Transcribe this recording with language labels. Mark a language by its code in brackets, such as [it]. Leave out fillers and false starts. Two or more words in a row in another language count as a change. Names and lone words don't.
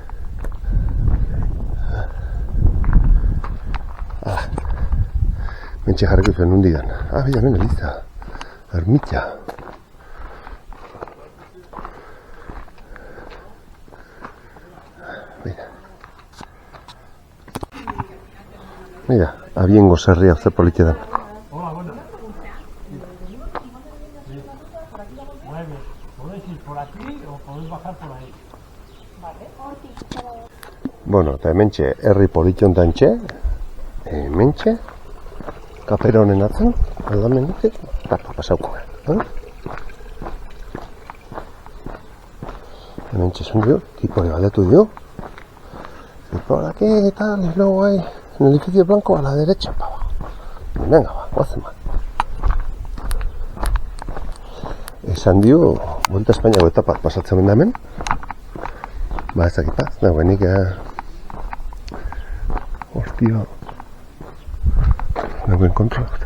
[eu] Mentxe jarriko zuen hundidan. Bida, hemen eliza. Ermitxa. Mira, Abiegos herria ze politia da. [es] Hola, buenas. ¿Podéis ir por aquí o podéis bajar por ahí? [eu] Bueno, eta hementxe herri politia ontantxe, hementxe, kapera honen atzen, aldamenik, eta pasauko. Hementxe esan dio, tipore galdetu dio, [es] Y por aquí y tal, y luego hay en el edificio blanco a la derecha para abajo. Venga, va, [eu] guazen bat. Esan dio, Vuelta a Espainiako etapa pasatzen da hemen. Ba, ez dakit, dagoenik, hostia, dagoen kontrol.